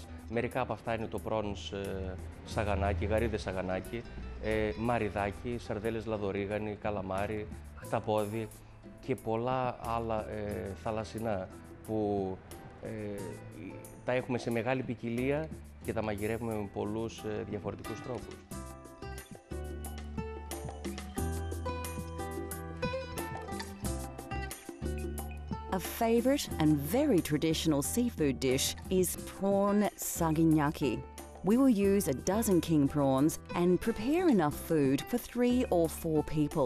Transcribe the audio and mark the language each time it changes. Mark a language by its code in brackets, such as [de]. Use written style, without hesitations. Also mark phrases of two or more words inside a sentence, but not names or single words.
[el] Μερικά από αυτά είναι το πρόνς σαγανάκι, γαρίδες σαγανάκι, μαριδάκι, σαρδέλες λαδορίγανη, καλαμάρι, χταπόδι και πολλά άλλα θαλασσινά που τα έχουμε σε μεγάλη ποικιλία και τα μαγειρεύουμε με πολλούς διαφορετικούς τρόπους. [en] A favourite and very traditional seafood dish is prawn sagignaki. We will use a dozen king prawns and prepare enough food for 3 or 4 people.